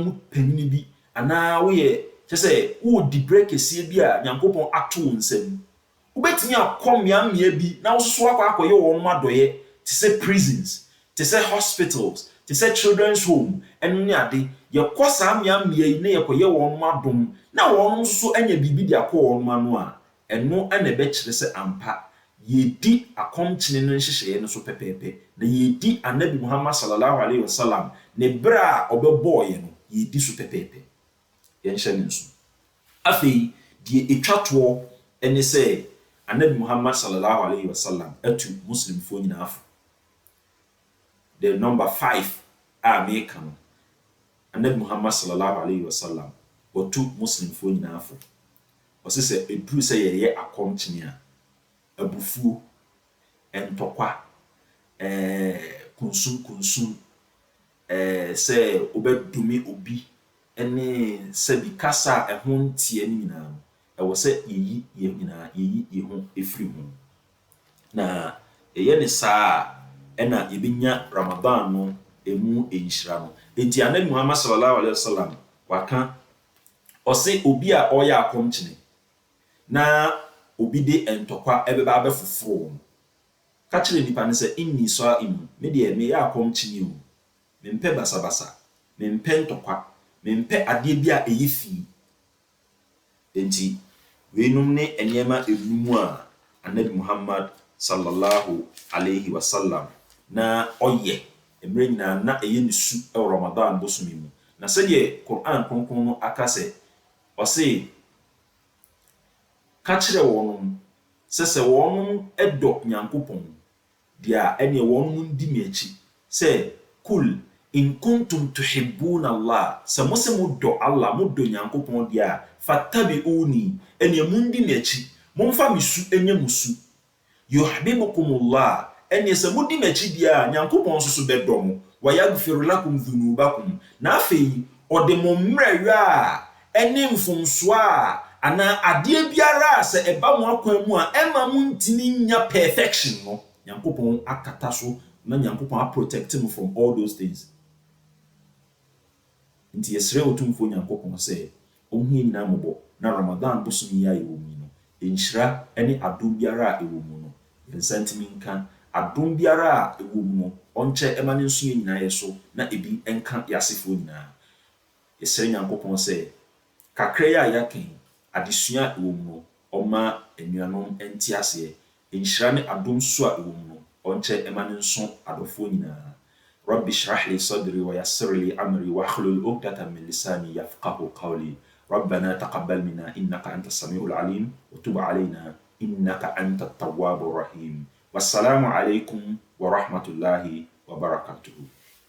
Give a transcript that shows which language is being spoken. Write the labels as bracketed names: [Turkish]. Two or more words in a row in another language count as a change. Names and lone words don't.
[Akan] mu panyin bi ana woyɛ kyɛ wo di break esie bi a Nyankopɔn ato nsam wobɛtimi akɔ mmea bi na wo so akɔyɛ wɔn adɔyɛ te sɛ prisons te sɛ hospitals te sɛ [English] children's home [Akan] ɛno ne ade yɛkɔ saa mmea yi na yɛkɔyɛ wɔn adom na wɔn nso anya bibi de akɔ wɔn ano a ɛno ɛna ɛbɛkyerɛ sɛ ampa yɛdi akɔmkyene no nhyehyɛeɛ no so pɛpɛɛpɛ na yɛdi Annabi Muhammad [Arabic] صلى الله عليه وسلم [Akan] ne bere a ɔbɛbɔɔyɛ no yɛdi so pɛpɛɛpɛ yɛnhyɛ ne nso afei deɛ etwatoɔ ɛne sɛ Annabi Muhammad sallallahu alaihi wasallam atu muslimfo nyinaa afo [English] the number [Akan] 5 a meka no Annabi Muhammad [Arabic] صلى الله عليه وسلم [Akan] watu muslimfo nyinaa afo ɔsɛ sɛ eduru sɛ yɛyɛ akɔmkyene a abufuo entokwa kunsum sɛ obedumi obi ene sɛ bi kasa ɛho ntie ne nyinaa ɛwɔ sɛ yeyi yehu efiri ho na ɛyɛ ne saa ɛna yebenya Ramadan no emu enhyira no enti Annabi Muhammad [Arabic] صلى الله عليه وسلم [Akan] waka ɔsɛ obi a ɔyɛ akɔmkyene na obi de entokwa ɛbɛba abɛfoforo ka kyerɛ nipa ne sɛ [Arabic] إني صائم [Akan] me de me yɛ akɔmkyene o mempɛ basabasa mempɛ ntokwa mempɛ ade bi a ɛyɛ fi enti weenum ne enema enum a Annabi Muhammad [Arabic] صلى الله عليه وسلم [Akan] na ɔyɛ emre nyina na ɛyɛ ne su ɛwɔ Ramadan bosumi mu na sɛ de Quran kronkron no aka sɛ ɔse ka kyerɛ wɔn sɛ wɔn ɛdɔ Nyankopɔn dia ɛne wɔn ndi me akyi sɛ [Arabic] قل إن كنتم تحبون الله [Akan] sɛ mose modɔ Allah modɔ Nyankopɔn dia fattabi'uni ɛne mundi me akyi momfa me su enye musu yuhibbukumullah ɛne sɛ modi me akyi dia Nyankopɔn so bɛdɔ mo [Arabic] ويغفر لكم ذنوبكم [Akan] na afei ɔde mo mmerɛwe a ɛne mfomso a ana ade biara sɛ ɛba mo akwan mu a ɛma mo ntimi nya perfection no Nyankopɔn akata so na Nyankopɔn protect mo [English] from all those things [Akan] nti yɛsrɛ otumfo Nyankopɔn sɛ ɔhwie nyina mɔbɔ na Ramadan bosom ya ɛwɔ mu no enhyira ɛne adom biara a ɛwɔ mu no yɛnsantimi nka adom biara a ɛwɔ mu no ɔnkyɛ ɛma ne nso nyinaa yɛ so na ebi ɛnka yɛasefo nyinaa yɛsrɛ Nyankopɔn sɛ kakra ya yɛakan adesua ɛwɔ mu no ɔma anuanom ɛnte aseɛ enhyira ne adom so a ɛwɔ mu no ɔnkyɛ ɛma ne nso adɔfo nyinaa [Arabic] رب اشرح لي صدري ويسر لي أمري واحلل عقدة من لساني يفقهوا قولي ربنا تقبل منا إنك أنت السميع العليم وتب علينا إنك أنت التواب الرحيم والسلام عليكم ورحمة الله وبركاته